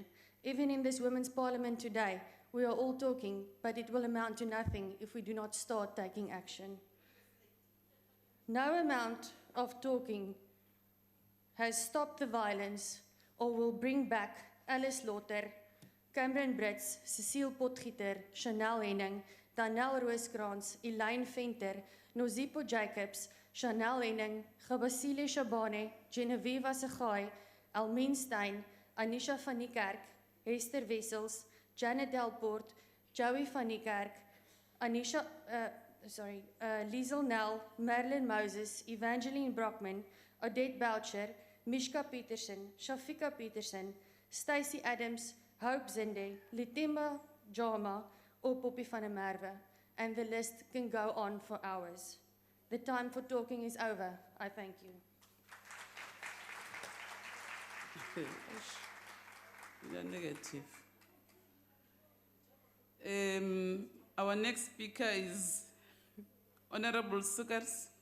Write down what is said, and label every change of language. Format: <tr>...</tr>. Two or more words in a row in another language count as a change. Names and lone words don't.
<en>Even in this Women's Parliament today, we are all talking, but it will amount to nothing if we do not start taking action. No amount of talking has stopped the violence or will bring back Alice Lotter, Cameron Brits, Cecile Potgieter, Chanel Henning, Danielle Rooskrans, Elaine Venter, Nozipo Jacobs, Chanel Henning, Gabasile Shabane, Genevieve Assegaai, Almien Stein, Anisha van die Kerk, Hester Wessels, Janet Delport, Joey van die Kerk, Liesel Nel, Marilyn Moses, Evangeline Brockman, Odette Boucher, Mishka Peterson, Shafika Peterson, Stacey Adams, Hope Zinde, Litemba Jama, or Poppy van der Merwe, and the list can go on for hours. The time for talking is over. I thank you. Negative. Our next speaker is Honorable Sukars.</en>